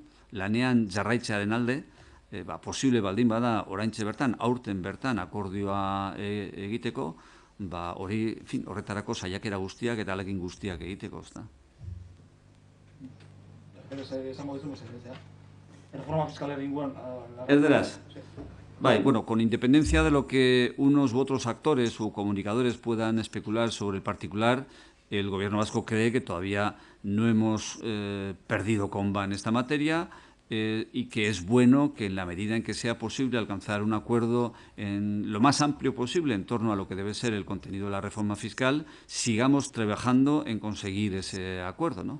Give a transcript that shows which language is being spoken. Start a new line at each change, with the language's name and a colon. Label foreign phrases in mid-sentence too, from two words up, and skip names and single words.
Basque: Lanean jarraitzearen alde, posible baldin bada oraintxe bertan, aurten bertan akordioa egiteko, horretarako saiakera guztiak eta alegin guztiak egiteko, ezta.
Spanish: Reforma fiscal
Basque: inguruan. Erderaz.
Spanish: Bueno, con independencia de lo que unos u otros actores o comunicadores puedan especular sobre el particular, el Gobierno vasco cree que todavía no hemos perdido comba en esta materia y que es bueno que en la medida en que sea posible alcanzar un acuerdo en lo más amplio posible en torno a lo que debe ser el contenido de la reforma fiscal, sigamos trabajando en conseguir ese acuerdo, ¿no?